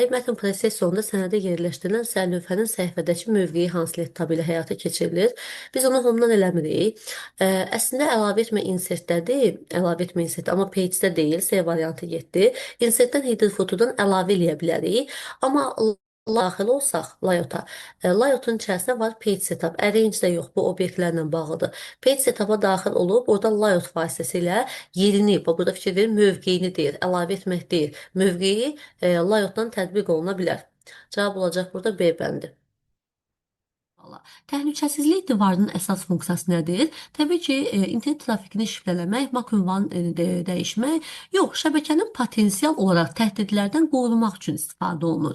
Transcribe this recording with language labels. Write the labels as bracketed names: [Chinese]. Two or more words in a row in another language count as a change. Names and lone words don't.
[Azerbaijani] Mətn prosessorunda sənədə yerləşdirilən sərlövhənin səhifədəki mövqeyi hansı tab ilə həyata keçirilir? Biz onu homedan eləmirik. Əslində əlavə etmə insertdədir. Əlavə etmə insert, amma page-də deyil. C variantı getdi. Insertdən header fotodan əlavə eləyə bilərik. Amma daxil olsaq layout-a, layout-un içərisində var [English] page setup, [Azerbaijani] arrange də yox, bu obyektlərlə bağlıdır. [English] Page setup- [Azerbaijani] a daxil olub, oradan layout vasitəsilə yerini, burada fikir verin, mövqeyini deyir, əlavə etmək deyil. Mövqeyi layout-dan tətbiq oluna bilər. Cavab olacaq burada B bəndi. Təhlükəsizlik divarının əsas funksiyası nədir? Təbii ki, internet trafikini şifrələmək, MAC ünvanını dəyişmək, yox, şəbəkənin potensial olaraq təhdidlərdən qorumaq üçün istifadə olunur.